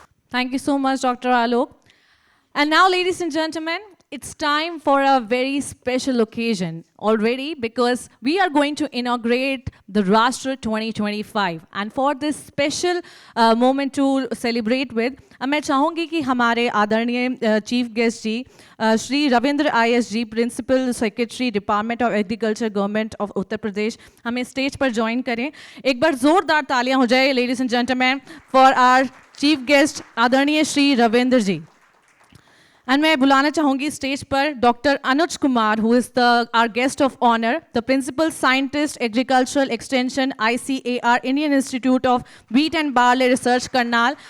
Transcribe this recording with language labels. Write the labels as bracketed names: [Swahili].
[English] Thank you so much, Dr. Alok. And now, ladies and gentlemen, it's time for a very special occasion already, because we are going to inaugurate the RASHTRA 2025. And for this special moment to celebrate with, [Hindi] मैं चाहूँगी कि हमारे आदरणीय chief guest ji Shri Ravindra IS ji, principal secretary department of agriculture government of Uttar Pradesh, हमें stage पर join करें. एक बार जोरदार तालियां हो जाए, [English] ladies and gentleman, for our chief guest [Hindi] आदरणीय श्री रविंद्र जी. [English] And [Hindi] मैं बुलाना चाहूँगी स्टेज पर [English] Doctor Anuj Kumar, who is our guest of honor, the principal scientist, agricultural extension, ICAR, Indian Institute of Wheat and Barley Research, Karnal.